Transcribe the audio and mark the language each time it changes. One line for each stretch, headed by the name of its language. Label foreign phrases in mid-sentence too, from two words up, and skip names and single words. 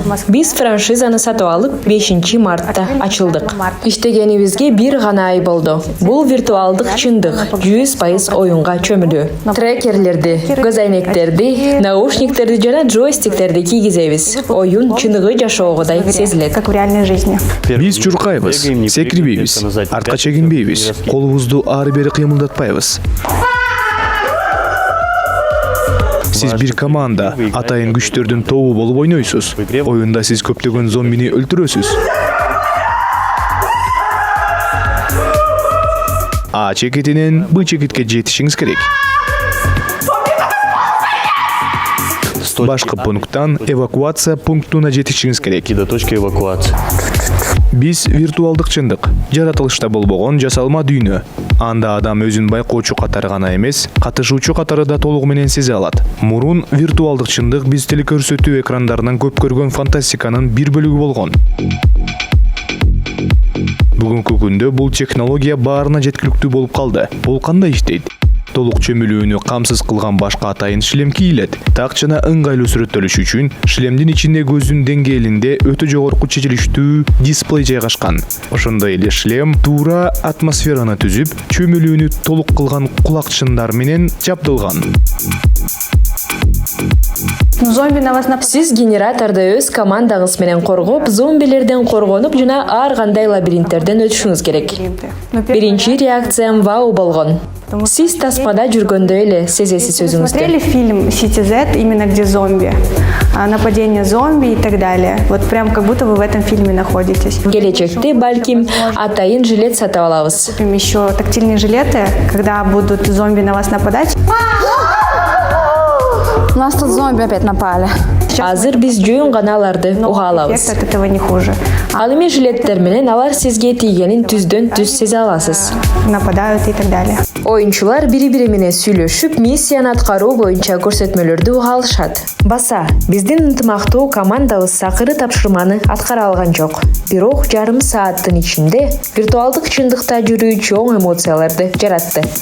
Kyrgyz: Биз франшизаны сатып алып 5 мартта ачылдык. Иштегенибизге бир гана ай болду. Бул виртуалдык чындык 100% оюнга чөмүлүү. Трекерлерди, көзайнектерди, наушниктерди жана джойстиктерди кийгизебиз. Оюн чындыгы жашоогудай сезилет.
Russian: Как в реальной жизни.
Kyrgyz: Биз чуркайбыз, секирбейбиз, артка чегинбейбиз, колубузду ары-бери кыймылдатпайбыз. Сиз бир команда, атайын күчтөрдүн тобу болуп ойнойсуз. Оюнда сиз көптөгөн зомбини өлтүрөсүз. А чекетинен Б чекетке жетишиңиз керек. Башкы пункттан эвакуация пунктуна жетишиңиз керек.
Russian: До точки эвакуации.
Kyrgyz: Биз виртуалдык чындык, жаратылышта болбогон жасалма дүйнө. Анда адам өзүн байкоочу катары гана эмес, катышуучу катары да толугу менен сезе алат. Мурун виртуалдык чындык биз телекөрсөтүү экрандарынан көп көргөн фантастиканын бир бөлүгү болгон. Бүгүнкү күндө бул технология баарына жеткиликтүү болуп калды. Бул кандай иштейт? Толук чөмүлүүнү камсыз кылган башка атайын шлем кийилет. Так жана ыңгайлуу сүрөттөлүш үчүн шлемдин ичинде көздүн деңгээлинде өтө жогорку чечилиштүү дисплей жайгашкан. Ошондой эле шлем туура атмосфераны түзүп, чөмүлүүнү толук кылган кулакчындар менен жабдылган.
Russian: Зомби на вас
Kyrgyz: Сиз генераторду өз командаңыз менен коргоп, зомбилерден коргонуп жана ар кандай лабиринттерден өтүшүңүз керек. Биринчи реакциям вау болгон. Сиз тасмада жүргөндөй эле сезесиз өзүңүздү.
Russian: Смотрели фильм City Z, именно где зомби, нападение зомби и так далее. Вот прям как будто вы в этом фильме находитесь.
Kyrgyz: Келечекте балким атайын жилет сатып алабыз.
Russian: Купим еще тактильные жилеты, когда будут зомби на вас нападать. У нас тут зомби опять напали.
Kyrgyz: Азыр биз жөн гана аларды уга алабыз.
Russian: Эффект от этого не хуже.
Kyrgyz: Ал эми жилеттер менен алар сизге тийгенин түздөн түз сезе аласыз.
Russian: Нападают и так далее.
Kyrgyz: Оюнчулар бири-бири менен сүйлөшүп, миссияны аткаруу боюнча көрсөтмөлөрдү уга алышат. Баса, биздин ынтымактуу командабыз акыры тапшырманы аткара алган жок. Бирок жарым сааттын ичинде виртуалдык чындыкта жүрүү чоң эмоцияларды жаратты.